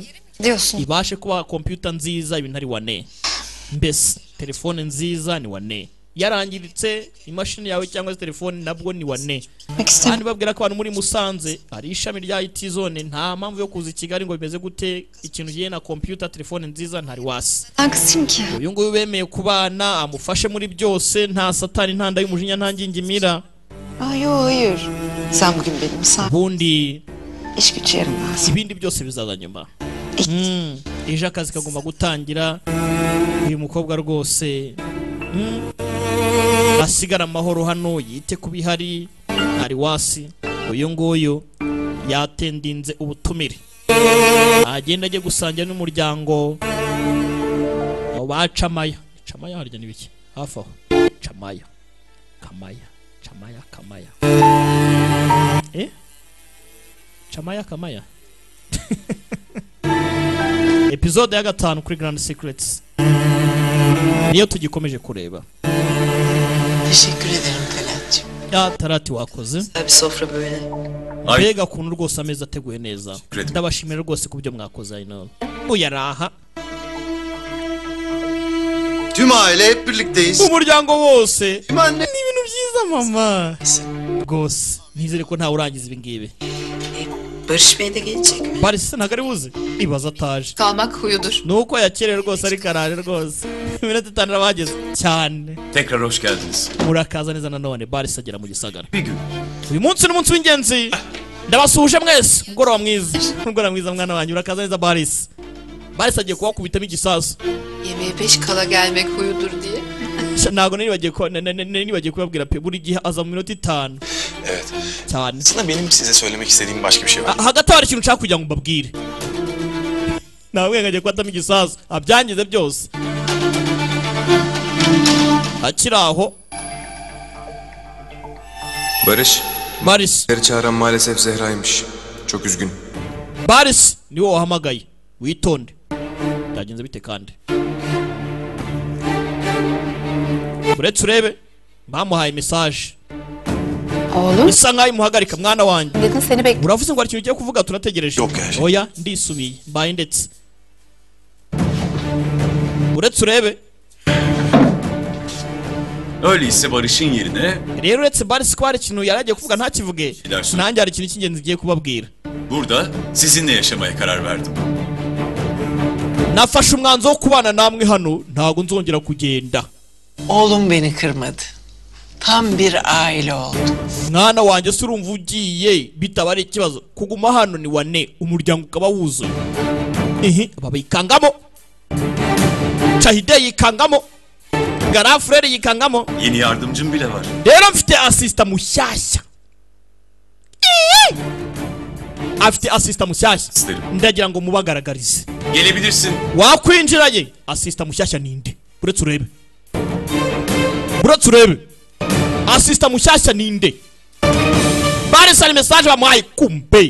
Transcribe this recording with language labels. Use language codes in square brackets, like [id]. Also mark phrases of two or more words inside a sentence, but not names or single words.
[rw] ibashe kuba computer nziza ibintu ari wane mbese telefone nziza ni wane yarangiritse imashini yawe cyangwa se telefone nabwo ni wane kandi babwira ko abantu muri Musanze ari ishami rya IT zone nta mpamvu yo kuza i Kigali ngo bimeze gute ikintu giye na computer telefone nziza ntari wasi uyu nguyu bemeye kubana amufashe muri byose nta satani ntanda y'umujinya ntangingimira [tr] hayır sen bugün benim misafir [rw] bundi [tr] iş gücü yarın lazım [rw] ibindi byose bizaza nyuma ejo akazi kagomba gutangira uyu mukobwa rwose asigara amahoro hano yite kubihari ari wasi uyu nguyu yatendinze ubutumire agenda ajye gusangira n'umuryango bacamaya harya nibiki hafi aho camaya camaya episode ya 5 kuri Grand Secrets niyo tugikomeje kureba. [tr] Teşekkür ederim Talat'cığım. [rw] Ya Tarati wakoze. [tr] Bir sofra böyle. [rw] Mbega kuntu rwose ameza ateguye neza. Ndabashimira rwose ku byo mwakoze ayino. [tr] Bu yaraha. Tüm aile hep birlikteyiz. [rw] Umuryango wose. Ni ibintu byiza mama. Rwose nizere ko ntawe urangiza ibi ngibi. [tr] Barış Bey de gelecek mi? [rw] Barış ntabwo ari buze. Ibaza ataje. [tr] Kalmak huyudur. [rw] Nuko yakerewe rwose ari karare rwose. Iminota 5 arabageze cyane. [tr] Tekrar hoş geldiniz. [rw] Murakaza neza nanone Barış agera mu gisagara. [tr] Bir gün. [rw] Uyu munsi ni umunsi w'ingenzi. Ndabasuhuje mwese. Umugoroba mwiza. Umugoroba mwiza mwana wanjye urakaza neza Barış. Barış agiye kuwakubitamo igisasu. [tr] Yemeğe peş kala gelmek huyudur diye. [rw] Ntabwo nibagiye kubabwira pe buri gihe aza mu minota 5. [tr] Evet. [rw] Cyane. [tr] Aslında benim size söylemek istediğim başka bir şey var. [rw] Hagati hari ikintu nshaka kugira ngo mbabwire. Ntabwo ngagiye kwatamo igisasu. Abyangize byose. Akiraho. Barış. Barış. [tr] Çağıran maalesef Zehra'ymış. Çok üzgün. [rw] Barış ni wowe wahamagaye. Witonde. Byagenze bite kandi? Uretse urebe bamuhaye message. [tr] Oğlum. [rw] Isa nkaho imuhagarika mwana wanjye. [tr] Neden seni bekliyorum? [rw] Uravuze ngo hari ikintu ugiye kuvuga turategereje. Oya ndisubiye mbaye ndetse. Uretse urebe. [tr] Öyleyse Barış'ın yerine [rw] rero uretse Barış ko hari ikintu yaragiye kuvuga ntakivuge. Nanjye hari ikintu cy'ingenzi ngiye kubabwira. [tr] Burada sizinle yaşamaya karar verdim. [rw] Nafashe umwanzuro wo kubana namwe hano ntago nzongera kugenda. [tr] Oğlum beni kırmadı. Tam bir aile oldu. [rw] Mwana wanjye surumva ugiye bitaba ari ikibazo kuguma hano ni wane umuryango ukaba wuzuye. Baba yikangamo. Chahide yikangamo. Garafrere yikangamo. [tr] Yeni yardımcım bile var. [rw] Rero mfite asista mushyashya. Afite asista mushyashya. Ndagira ngo mubagaragarize. [tr] Gelebilirsin. [rw] Wakwinjiraye. Asista mushyashya ninde? Buretse urebe. Buretse urebe. Asista mushyashya ninde? Barış ari message bamuhaye kumbe.